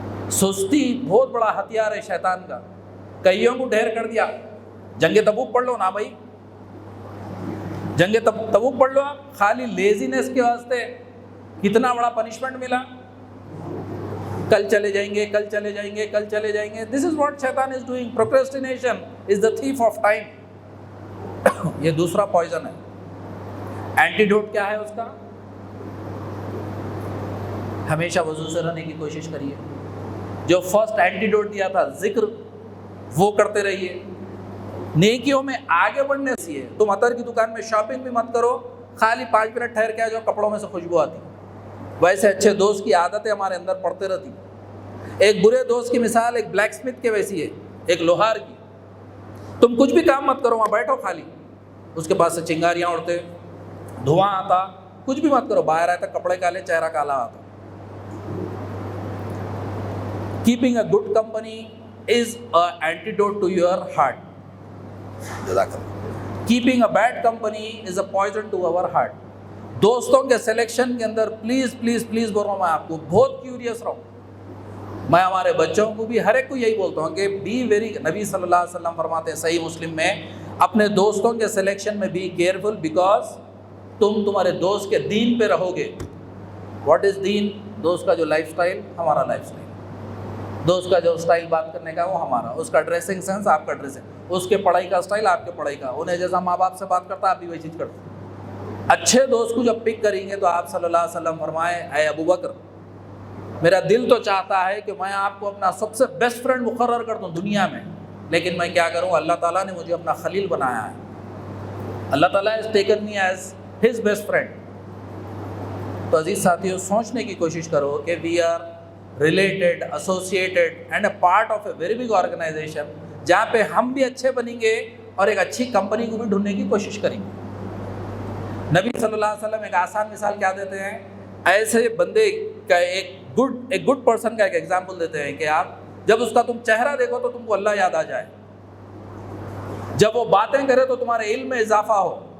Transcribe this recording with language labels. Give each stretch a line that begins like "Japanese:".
Urdu: سستی بہت بڑا ہتھیار ہے شیطان کا. کئیوں کو ڈھیر کر دیا. جنگ تبوک پڑھ لو نا بھائی، جنگ تبوک پڑھ لو آپ، خالی لیزینس کے واسطے کتنا بڑا پنشمنٹ ملا. کل چلے جائیں گے، کل چلے جائیں گے، کل چلے جائیں گے.
English: This is what شیطان is doing. Procrastination is the thief of time.
Urdu: یہ دوسرا پوائزن ہے. اینٹیڈوٹ کیا ہے اس کا؟ ہمیشہ وضو سے رہنے کی کوشش کریے. جو فرسٹ اینٹیڈوٹ دیا تھا ذکر، وہ کرتے رہیے. نیکیوں میں آگے بڑھنے سے ہے. تم عطر کی دکان میں شاپنگ بھی مت کرو, خالی 5 منٹ ٹھہر کے آ جاؤ, کپڑوں میں سے خوشبو آتی. ویسے اچھے دوست کی عادتیں ہمارے اندر پڑتے رہتی. ایک برے دوست کی مثال ایک بلیک اسمتھ کے ویسی ہے, ایک لوہار کی. تم کچھ بھی کام مت کرو, وہاں بیٹھو خالی, اس کے پاس سے چنگاریاں اڑتے, دھواں آتا, کچھ بھی مت کرو, باہر آتا کپڑے کالے, چہرہ کالا آتا.
English: Keeping a good company is a antidote to your heart. Keeping a bad company is a poison to our heart.
Urdu: دوستوں کے سلیکشن کے اندر پلیز پلیز پلیز بول رہا ہوں میں آپ کو, بہت کیوریس رہو. میں ہمارے بچوں کو بھی ہر ایک کو یہی بولتا ہوں کہ بی ویری, نبی صلی اللہ علیہ وسلم فرماتے ہیں صحیح مسلم میں, اپنے دوستوں کے سلیکشن میں
English: be careful,
Urdu: بیکاز تم تمہارے دوست کے دین پہ رہو گے. واٹ از دین؟ دوست کا جو لائف سٹائل, ہمارا لائف سٹائل. دوست کا جو سٹائل بات کرنے کا وہ ہمارا, اس کا ڈریسنگ سینس آپ کا ڈریسنگ, اس کے پڑھائی کا سٹائل آپ کے پڑھائی کا. انہیں جیسا ماں باپ سے بات کرتا آپ بھی وہی چیز کرتے. اچھے دوست کو جب پک کریں گے تو آپ صلی اللہ علیہ وسلم فرمائے, اے ابو بکر, میرا دل تو چاہتا ہے کہ میں آپ کو اپنا سب سے بیسٹ فرینڈ مقرر کر دوں دنیا میں, لیکن میں کیا کروں, اللہ تعالیٰ نے مجھے اپنا خلیل بنایا ہے.
English: اللہ تعالیٰ has taken me as his best friend.
Urdu: تو عزیز ساتھیوں, سوچنے کی کوشش کرو کہ
English: we are related, associated and a part of a very big organisation,
Urdu: جہاں پہ ہم بھی اچھے بنیں گے اور ایک اچھی کمپنی کو بھی ڈھونڈنے کی کوشش کریں گے. نبی صلی اللہ علیہ وسلم ایک آسان مثال کیا دیتے ہیں, ایسے بندے کا ایک گڈ پرسن کا ایک ایگزامپل دیتے ہیں کہ آپ جب اس کا تم چہرہ دیکھو تو تم کو اللہ یاد آ جائے, جب وہ باتیں کرے تو تمہارے علم میں اضافہ ہو.